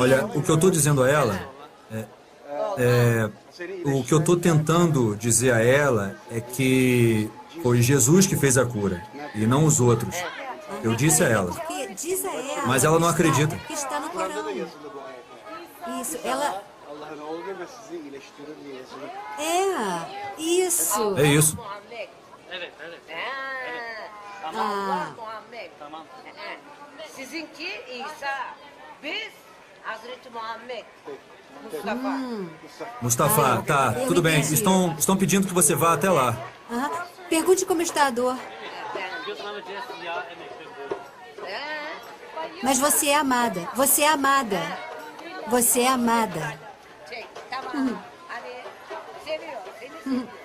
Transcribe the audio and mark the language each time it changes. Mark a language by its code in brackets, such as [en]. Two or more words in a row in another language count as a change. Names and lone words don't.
[pt] Olha, o que eu estou dizendo a ela o que eu estou tentando dizer a ela é que foi Jesus que fez a cura e não os outros. Eu disse a ela. Porque diz a ela. Mas ela não acredita. Que está no Corão. Isso, ela... É, isso. É isso. Ah. [tr] Sizinki İsa, biz Hazreti Muhammed. [pt] Mustafa. Mustafa, tá, eu tudo bem. entendi. Estão pedindo que você vá até lá. Aham. Pergunte como está a dor. Mas você é amada. Você é amada. Você é amada. Uhum. Uhum.